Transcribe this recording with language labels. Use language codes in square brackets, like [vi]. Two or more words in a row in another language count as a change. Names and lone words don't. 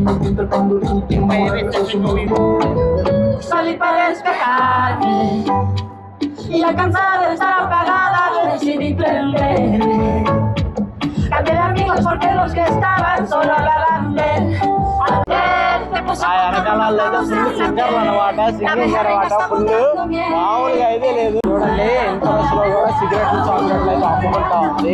[es] Salí para despejarme y ya cansada de estar apagada decidí prenderme. Cambié de amigos porque los que estaban solo hablaban de él. [te] ఆ వెనకాలలో అయితే ఫుల్ సింగర్లు అనమాట, సింగింగ్ అనమాట. ఫుల్ మామూలుగా అయితే లేదు. చూడండి ఎంత రష్లో కూడా సిగరెట్లు చాక్లెట్లు అయితే అమ్ముకుంటా ఉంది.